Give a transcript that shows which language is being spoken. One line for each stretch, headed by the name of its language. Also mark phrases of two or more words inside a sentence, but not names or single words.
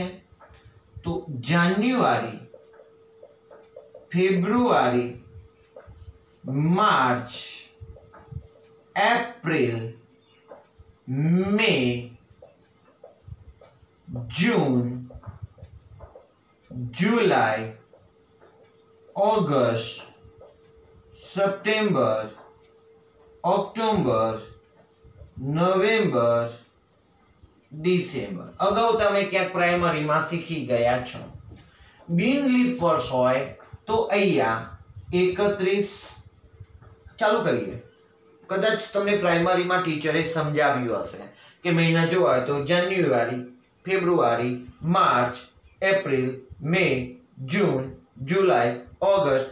Gujarati: તો જાન્યુઆરી, ફેબ્રુઆરી, માર્ચ, એપ્રિલ, મે, જૂન, जुलाई, ऑगस्ट, सप्टेम्बर, ऑक्टोबर, नवेम्बर, डिसेम्बर. अगाऊ તમે ક્યાંક પ્રાઇમરીમાં શીખી ગયા છો. બિન લીપ વર્ષ હોય તો અહીંયા 31, ચાલુ કરીએ. કદાચ તમને પ્રાઇમરીમાં ટીચરે સમજાવ્યું હશે કે મહિના જોવા હોય તો જાન્યુઆરી, ફેબ્રુઆરી, માર્ચ, એપ્રિલ, મે, જૂન, જુલાઈ, ઓગસ્ટ.